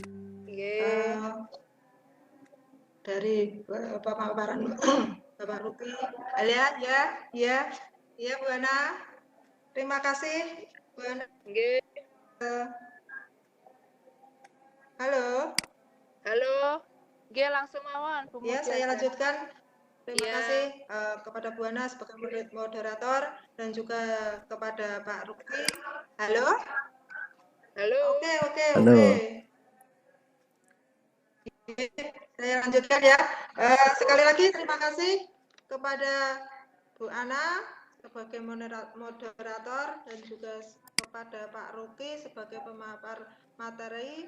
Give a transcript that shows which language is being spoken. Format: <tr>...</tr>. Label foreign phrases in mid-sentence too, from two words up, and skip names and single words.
<id>Dari pemaparan Bapak Ruki. Ya Bu Ana. Terima kasih Bu Ana. Halo.</id> <jv>Nggih, langsung mawon Bu</jv> <id>Ya, saya lanjutkan. Terima Ya. kasih kepada Bu Ana sebagai moderator dan juga kepada Pak Ruki. Halo. Halo. Oke. Halo. Saya lanjutkan ya. Sekali lagi terima kasih kepada Bu Ana sebagai moderator dan juga kepada Pak Ruki sebagai pemapar materi.</id>